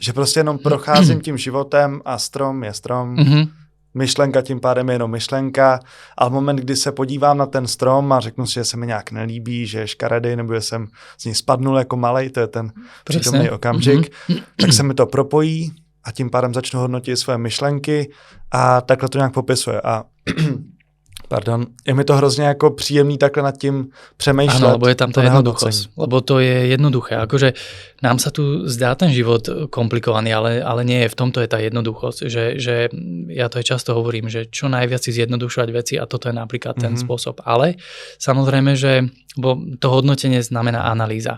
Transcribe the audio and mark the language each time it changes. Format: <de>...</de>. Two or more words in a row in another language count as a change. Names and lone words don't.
<cs>Že prostě jenom procházím tím životem a strom je strom, myšlenka tím pádem je jenom myšlenka, a v moment, kdy se podívám na ten strom a řeknu si, že se mi nějak nelíbí, že je škaredý, nebo že jsem z něj spadnul jako malej, to je ten přítomný okamžik, tak se mi to propojí a tím pádem začnu hodnotit svoje myšlenky a takhle to nějak popisuje. A Je mi to hrozně jako příjemný takhle nad tím přemýšlet.</cs> <sk>Áno, lebo je tam tá jednoduchosť. Lebo to je jednoduché. Akože nám sa tu zdá ten život komplikovaný, ale nie je. V tomto je tá jednoduchosť. Že ja to aj často hovorím, že čo najviac si zjednodušovať veci a toto je napríklad ten spôsob. Ale samozrejme, že to hodnotenie znamená analýza.</sk>